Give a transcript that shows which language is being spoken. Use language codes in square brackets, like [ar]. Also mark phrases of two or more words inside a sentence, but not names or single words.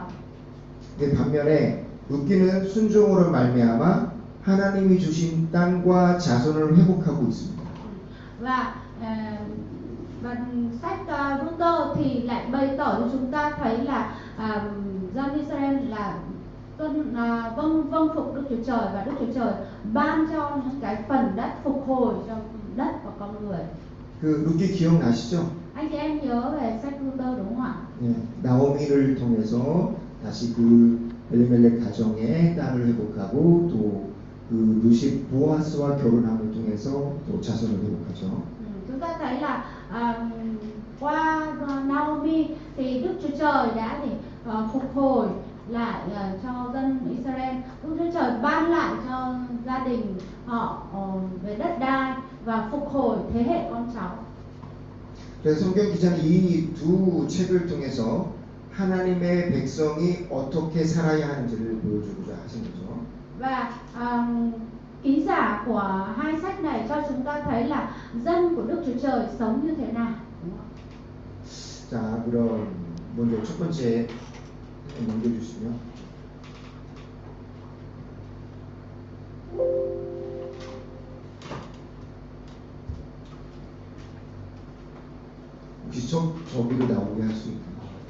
[ko] 반면에 룻기는 순종으로 말미암아 하나님이 주신 땅과 자손을 회복하고 있습니다. [vi] Và sách Luther thì lại bày tỏ cho chúng ta thấy là dân Israel là vâng phục Đức Chúa Trời và Đức Chúa Trời ban cho những cái phần đất phục hồi cho đất và con người. [ko] 그 룻기 기억나시죠? [vi] Anh chị em nhớ về sách Luther đúng không ạ? [ko] 네, 나오미를 통해서 다시 그 엘리멜렉 가정의 땅을 회복하고 또 그 룻이 보아스와 결혼함을 통해서 또 자손을 회복하죠. [vi] Chúng ta thấy là qua Naomi thì Đức Chúa Trời đã phục hồi lại cho dân Israel. Đức Chúa Trời ban lại cho gia đình họ về đất đai và phục hồi thế hệ con cháu. [ko] 그래서 성경 기자는 이 두 책을 통해서 하나님의 백성이 어떻게 살아야 하는지를 보여주고자 하신 거죠. [vi] Và ký giả của hai sách này cho chúng ta thấy là dân của Đức Chúa Trời sống như thế nào. [ko] 자, 그럼 먼저 첫 번째 넘겨주시면. 혹시 저기로 나오게 할 수 있나요?